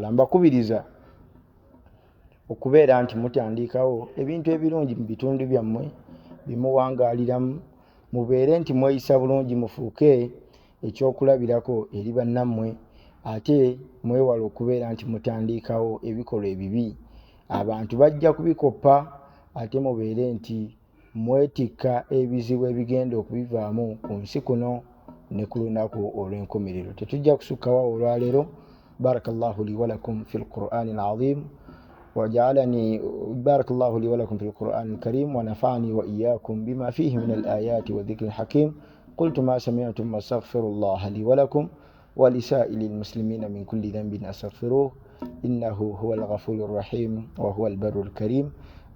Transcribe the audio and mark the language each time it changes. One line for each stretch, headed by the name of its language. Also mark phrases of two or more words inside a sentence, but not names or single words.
Ganda: Mbakubiriza okubeera nti mutandiikawo ebintu ebirungi mu bitundu byammwe bimuwangaaliramu, mubeere nti mweyisa bulungi, mufuuke ekyokulabirako eri bannammwe, ate mwewale okubeera nti mutandiikawo ebikolwa ebibi. Abantu bajja kubikoppa, ate mubeere nti mwetikka ebizibu ebigenda okubivaamu ku nsi kuno ne ku lunaku olw'enkomerero. Tetujja kusukkawo olwaleero.
Arabic: بارك الله لي ولكم في القرآن العظيم وجعلني بارك الله لي ولكم في القرآن الكريم ونفعني وإياكم بما فيه من الآيات والذكر الحكيم. قلت ما سمعتم واستغفر الله لي ولكم ولسائر المسلمين من كل ذنب أستغفروه إنه هو الغفور الرحيم وهو البر الكريم.